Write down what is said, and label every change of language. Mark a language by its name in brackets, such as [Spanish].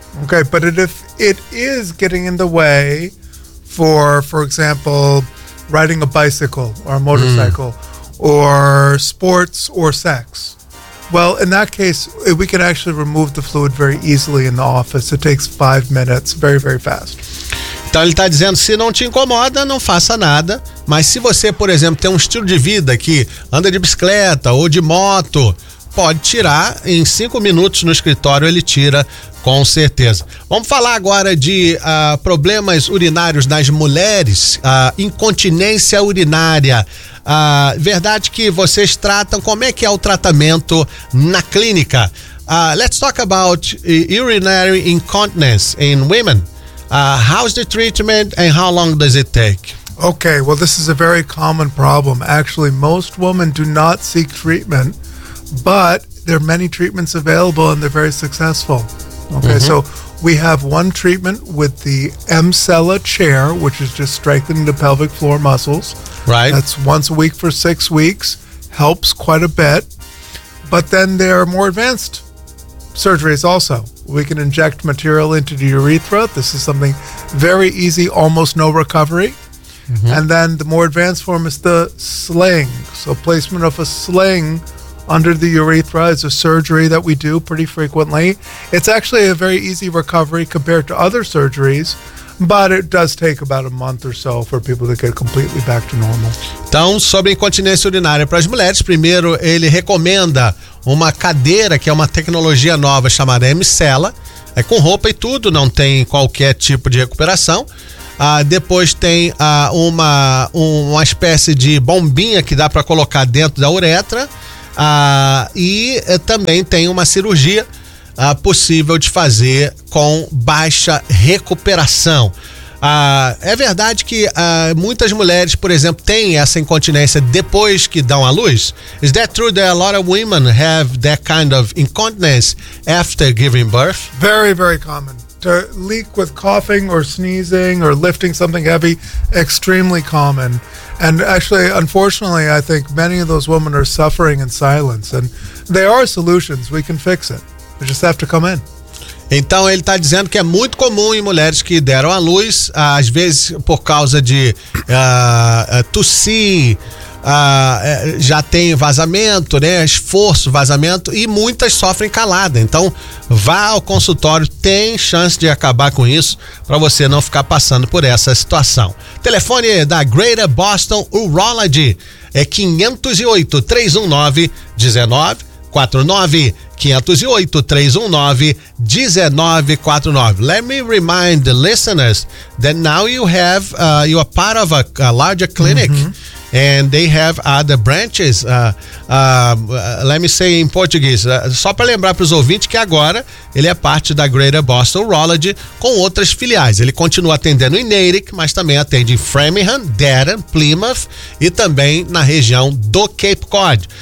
[English] Okay, but if it is getting in the way for example, riding a bicycle or a motorcycle or sports or sex, Well, in that case, we can actually remove the fluid very easily in the office. It takes 5 minutes, very, very fast. [Portuguese] Então ele está dizendo, se não te incomoda, não faça nada. Mas se você, por exemplo, tem um estilo de vida que anda de bicicleta ou de moto, pode tirar em 5 minutos no escritório, ele tira com certeza. Vamos falar agora de problemas urinários nas mulheres, incontinência urinária. Verdade que vocês tratam, como é que é o tratamento na clínica? [English] Let's talk about urinary incontinence in women. How's the treatment and how long does it take? Okay, well, this is a very common problem. Actually, most women do not seek treatment, but there are many treatments available and they're very successful. Okay, mm-hmm. So we have one treatment with the MCELA chair, which is just strengthening the pelvic floor muscles. Right. That's once a week for 6 weeks, helps quite a bit. But then there are more advanced surgeries also. We can inject material into the urethra. This is something very easy, almost no recovery. Mm-hmm. And then the more advanced form is the sling. So placement of a sling under the urethra is a surgery that we do pretty frequently. It's actually a very easy recovery compared to other surgeries, but it does take about a month or so for people to get completely back to normal. [Portuguese] Então, sobre incontinência urinária para as mulheres, primeiro ele recomenda uma cadeira que é uma tecnologia nova chamada MCELA. É com roupa e tudo, não tem qualquer tipo de recuperação. Depois tem uma espécie de bombinha que dá para colocar dentro da uretra. E também tem uma cirurgia possível de fazer com baixa recuperação. É verdade que muitas mulheres, por exemplo, têm essa incontinência depois que dão à luz? [English] Is that true that a lot of women have that kind of incontinence after giving birth? Very, very common. To leak with coughing or sneezing or lifting something heavy, extremely common. And actually, unfortunately, I think many of those women are suffering in silence. And there are solutions. We can fix it. We just have to come in. [Portuguese] Então, ele está dizendo que é muito comum em mulheres que deram à luz, às vezes por causa de tossir, já tem vazamento, né? Esforço, vazamento, e muitas sofrem calada. Então, vá ao consultório, tem chance de acabar com isso para você não ficar passando por essa situação. Telefone da Greater Boston Urology é 508-319-1949. 508-319-1949. [English] Let me remind the listeners that now you have, you are part of a larger clinic, mm-hmm. and they have other branches. Let me say in Portuguese, [Portuguese] só para lembrar para os ouvintes que agora ele é parte da Greater Boston Urology com outras filiais. Ele continua atendendo em Natick, mas também atende em Framingham, Dedham, Plymouth e também na região do Cape Cod.